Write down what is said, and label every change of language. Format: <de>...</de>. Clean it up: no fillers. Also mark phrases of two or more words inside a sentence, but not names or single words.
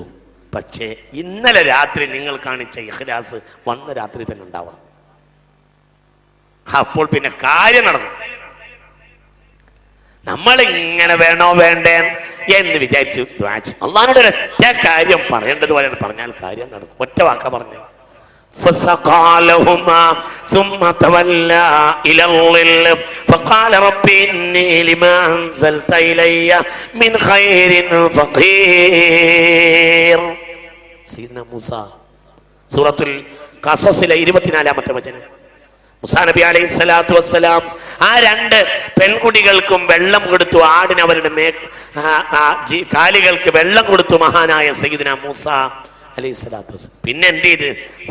<ml>പക്ഷേ ഇന്നലെ രാത്രി നിങ്ങൾ കാണിച്ച ഇഖ്ലാസ് വന്ന രാത്രി തന്നെ ഉണ്ടാവണം. അപ്പോൾ പിന്നെ കാര്യം നടന്നു. നമ്മൾ ഇങ്ങനെ വേണോ വേണ്ടേ എന്ന് വിചാരിച്ചു അള്ളാഹിനോട് ഒരൊറ്റ കാര്യം പറയേണ്ടത് പോലെ പറഞ്ഞാൽ കാര്യം നടക്കും. ഒറ്റ വാക്ക പറഞ്ഞു.</ml> <ar>فسقى لهما ثم تولى إلى الظل فقال رب إني لما أنزلت إلي من خير فقير.</ar> <ml>സയ്യിദ്നാ മൂസ സൂറത്തുൽ ഖസസിലെ 24-ാമത്തെ വചനം. മൂസാ നബി</ml> <ar>عليه الصلاة والسلام</ar> <ml>ആ രണ്ട് പെൺകുട്ടികൾക്കും വെള്ളം കൊടുത്തു. ആടിന് അവരുടെ കാലുകൾക്ക് വെള്ളം കൊടുത്തു മഹാനായ സയ്യിദ്നാ മൂസ</ml> <ar>عليه الصلاة والسلام.</ar>